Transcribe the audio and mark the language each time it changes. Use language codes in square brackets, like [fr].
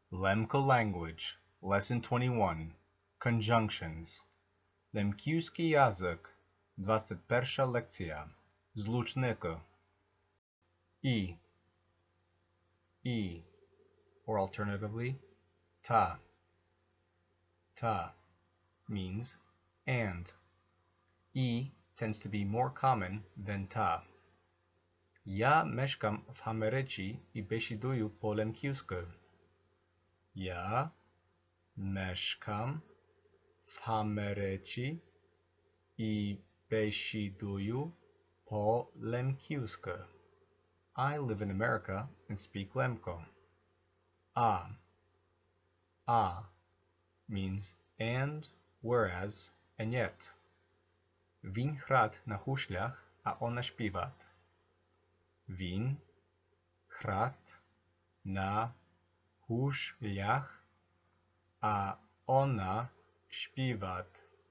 [en] Lemko Language, Lesson 21, Conjunctions. [rue] Lemkівський язик, 21 лекція. Злучники. [en] E, or alternatively, ta. Ta means and. E tends to be more common than ta. [rue] Я мешкам в Америці і бесідую по-лемківськи. Я мешкам в Америці і бесідую по-лемківськи. [en] I live in America and speak Lemko. A means and, whereas, and yet. [rue] Він град на гуслях, а вона śpievat. Він град на гуслях, а вона śpievat.